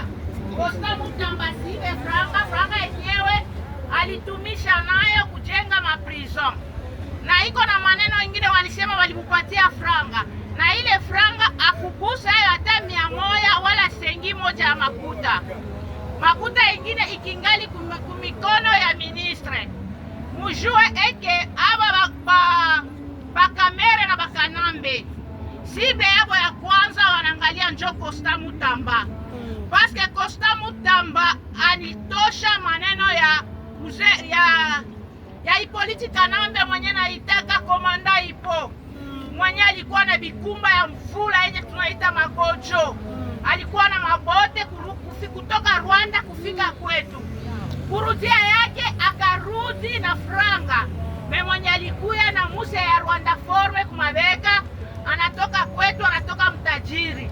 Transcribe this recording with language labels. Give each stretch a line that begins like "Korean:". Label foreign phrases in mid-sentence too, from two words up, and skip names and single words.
Swahili: Costa Mutamba sibe franga yenyewe alitumisha nayo kujenga maprison. Na iko na maneno ingine walisema walimupatia franga. Na ile franga akugusa hayo hata 100 wala sengi moja ya makuta. Makuta ingine ikingali kumikono ya ministre. Mujue eke aba bakamere na bakanambe. Sibe yabo ya kwanza wanangalia njo Costa Mutamba. Paske Costa Mutamba anitosha maneno ya Hippolyte Kanambe mwenye naitaka komanda ipo. Mwenye alikuwa na bikumba ya mvula yenye tunaita magojo. Alikuwa na mabote kutoka Rwanda kufika kwetu. Kurudia yake akarudi na franga. Mwenye alikuya na muse ya Rwanda forme kumabeka, anatoka kwetu, anatoka mtajiri.